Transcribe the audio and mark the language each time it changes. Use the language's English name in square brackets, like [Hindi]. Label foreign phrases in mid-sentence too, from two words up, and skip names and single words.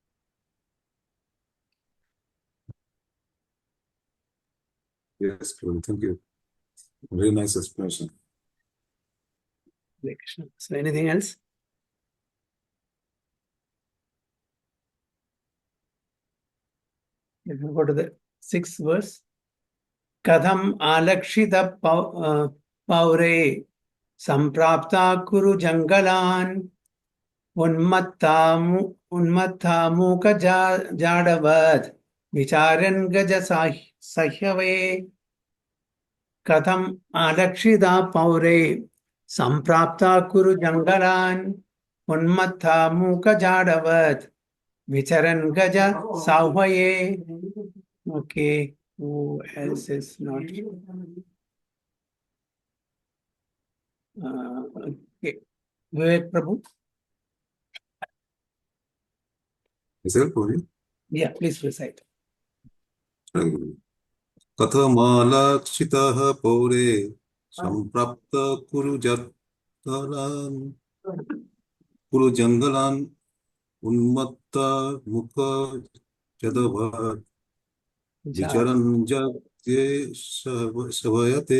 [English] Yes, Prabhu, thank you. Very nice explanation. Hare Krishna. So anything else? If you go to the 6th verse. [Sanskrit] कथम् अलक्षित पौरे सम्प्राप्त कुरु जङ्गलान् उन्मत्त मूक जडवत् विचरन् गज साह्वये. कथम् अलक्षित पौरे सम्प्राप्त कुरु जङ्गलान् उन्मत्त मूक जडवत् विचरन् गज साह्वये. [English] Okay. Who else is not? Okay. Vivek Prabhu? Is that Prabhu? Yeah, please recite. [Sanskrit] कथमालक्षितः पौरे सम्प्राप्त कुरु जङ्गलान् उन्मत्त मुख जदभत् विचरन् जगते सभयते.